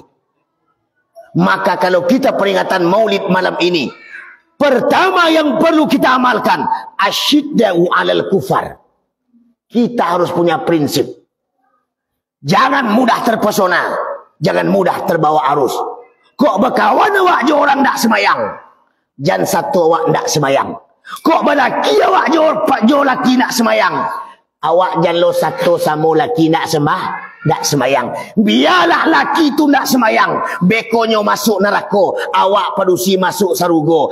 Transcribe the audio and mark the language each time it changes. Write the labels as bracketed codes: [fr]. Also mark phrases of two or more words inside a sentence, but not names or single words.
[id] Maka kalau kita peringatan Maulid malam ini, pertama yang perlu kita amalkan, [ar] asyidda'u 'alal kufar. [id] Kita harus punya prinsip. Jangan mudah terpesona, jangan mudah terbawa arus. [min] Kok berkawan awak je orang tak semayang, jangan satu awak tak semayang. Kok berlaki awak je laki nak semayang, awak jangan lo satu sama laki nak tak semayang. Biarlah laki tu tak semayang, bekonyo masuk neraka, awak padusi masuk sarugo.